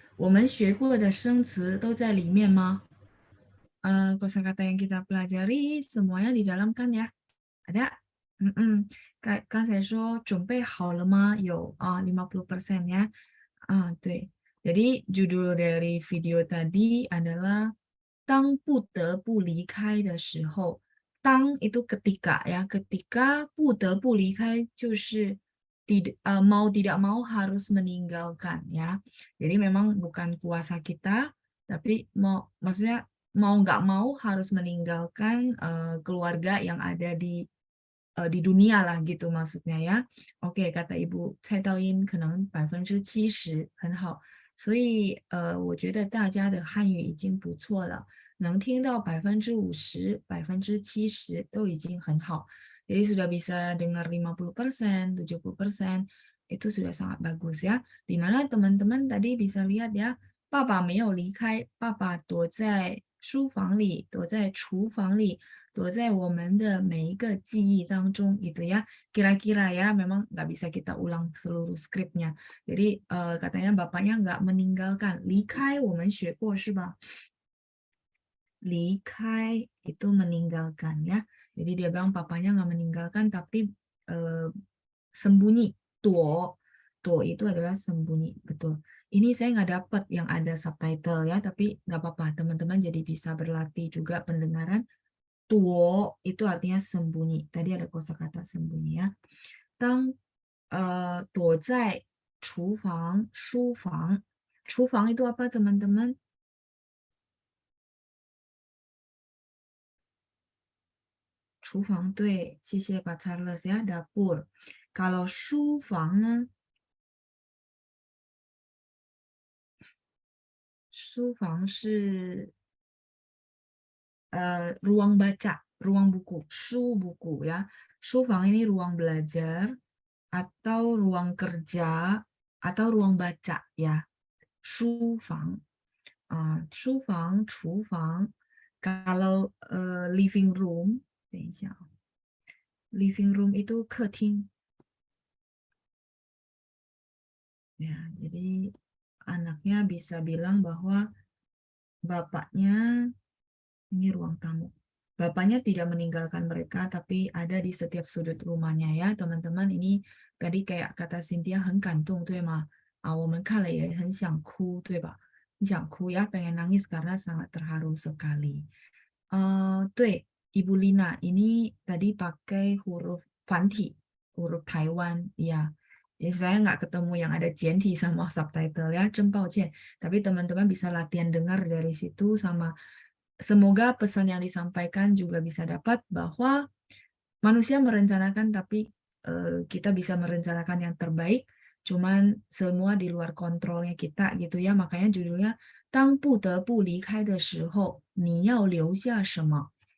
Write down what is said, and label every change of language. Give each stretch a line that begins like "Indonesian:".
Chinese: 我们学过的生词都在里面吗？
Indonesian: kosakata yang kita pelajari semuanya di dalam kan ya?
Chinese: Ada? 刚才说准备好了吗？有啊，50% ya. 对。
Indonesian: Jadi judul dari video tadi adalah
Chinese: 当不得不离开的时候，
Indonesian: 当 itu ketika ya, ketika
Chinese: 不得不离开就是
Indonesian: mau tidak mau harus meninggalkan ya. Jadi memang bukan kuasa kita, tapi maksudnya mau nggak mau harus meninggalkan keluarga yang ada di dunia lah gitu maksudnya ya. Oke, kata Ibu Cai Daoyin
Chinese: 可能70%很好。所以我觉得大家的汉语已经不错了，能听到50%、70%都已经很好。
Indonesian: Jadi sudah bisa dengar 50%, 70%, itu sudah sangat bagus ya. Dimana teman-teman tadi bisa lihat ya,
Chinese: 爸爸没有离开，爸爸躲在书房里，躲在厨房里，躲在我们的每一个记忆当中gitu ya.
Indonesian: Kira-kira ya, memang nggak bisa kita ulang seluruh skripnya. Jadi katanya bapaknya nggak meninggalkan.
Chinese: 离开我们学过是吧？
Indonesian: 离开 itu meninggalkan ya. Jadi dia bilang papanya nggak meninggalkan tapi sembunyi. Tuo itu adalah sembunyi, betul. Ini saya nggak dapat yang ada subtitle ya, tapi nggak apa-apa, teman-teman jadi bisa berlatih juga pendengaran. Tuo itu artinya sembunyi. Tadi ada kosakata sembunyi ya.
Chinese: 当躲在厨房、书房，厨房
Indonesian: itu apa teman-teman? Chufang, 对，谢谢Pak Charles ya, dapur. Kalau
Chinese: 书房呢？书房是
Indonesian: ruang baca, ruang buku, 书 buku ya. 书房 ini ruang belajar atau ruang kerja atau ruang baca ya.
Chinese: 书房, 书房, 厨房.
Indonesian: Kalau living room,
Chinese: 等一下,
Indonesian: living room itu 客厅. Ya, jadi anaknya bisa bilang bahwa bapaknya ini ruang tamu. Bapaknya tidak meninggalkan mereka, tapi ada di setiap sudut rumahnya ya, teman-teman. Ini tadi kayak kata Cynthia,
Chinese: 很感动, 对吗？我们看了也很想哭，对吧？很想哭
Indonesian: ya, pengen nangis karena sangat terharu sekali. 对, Ibu Lina, ini tadi pakai huruf 繁体, huruf Taiwan, ya. Jadi saya nggak ketemu yang ada 简体 sama subtitle ya,
Chinese: 真抱歉.
Indonesian: Tapi teman-teman bisa latihan dengar dari situ sama semoga pesan yang disampaikan juga bisa dapat bahwa manusia merencanakan tapi kita bisa merencanakan yang terbaik, cuman semua di luar kontrolnya kita gitu ya. Makanya judulnya
Chinese: 当不得不离开的时候，你要留下什么?